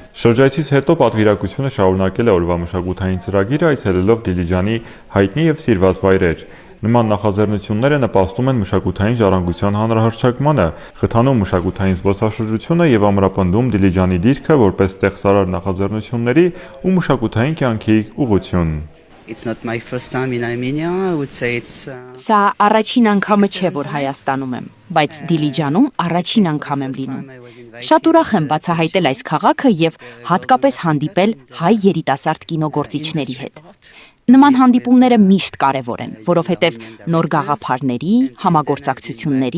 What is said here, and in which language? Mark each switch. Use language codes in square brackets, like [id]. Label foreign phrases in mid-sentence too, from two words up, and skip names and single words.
[hy] Շրջայցից հետո պատվիրակությունը շարունակել է օրվա մշակութային ծրագիրը այցելելով Դիլիջանի հայտնի եւ սիրված վայրեր։ Նման նախաձեռնությունները նպաստում են մշակութային ժառանգության հանրահռչակմանը, խթանում մշակութային զբոսաշրջությունը եւ ամրապնդում Դիլիջանի դիրքը որպես ստեղծարար նախաձեռնությունների ու մշակութային կյանքի ուղղություն։ [en] It's not my first time in Armenia. I would say it's [hy] Սա առաջին անգամը չէ, որ Հայաստանում եմ, բայց Դիլիջանում առաջին անգամ եմ լինում։ Շատ ուրախ եմ բացահայտել այս քաղաքը եւ հատկապես հանդիպել հայ երիտասարդ կինոգործիչների հետ։ Նման հանդիպումները միշտ կարևոր են, որովհետև նոր գաղափարների, համագործակցությունների